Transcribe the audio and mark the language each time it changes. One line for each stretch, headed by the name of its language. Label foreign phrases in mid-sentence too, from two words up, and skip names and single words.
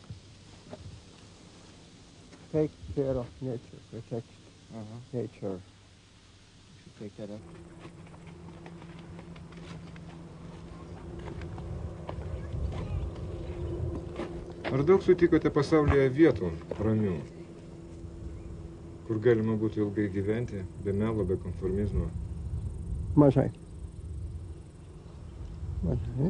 English: Take care of nature, protect nature. You should take that up.
Lithuanian: Ar daug sutikote pasaulyje vietų ramių, kur galima būtų ilgai gyventi, be melo, be konformizmo? Mažai. Mažai.